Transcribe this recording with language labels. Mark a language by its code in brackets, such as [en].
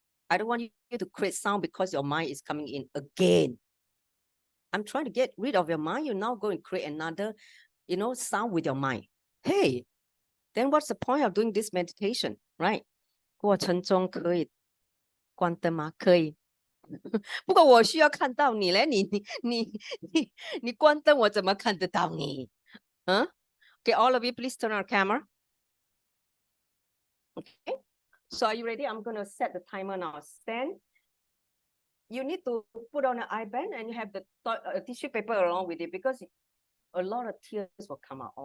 [en] I don't want you to create sound because your mind is coming in again. I'm trying to get rid of your mind. You now go and create another, sound with your mind. Hey, then what's the point of doing this meditation, right? [zh] 过程中可以关灯吗？可以。不过我需要看到你嘞，你关灯，我怎么看得到你？ Huh? [en] Okay, all of you, please turn on camera. Okay, so are you ready? I'm going to set the timer now. Stand. You need to put on an eye band and you have the tissue paper along with it because a lot of tears will come out.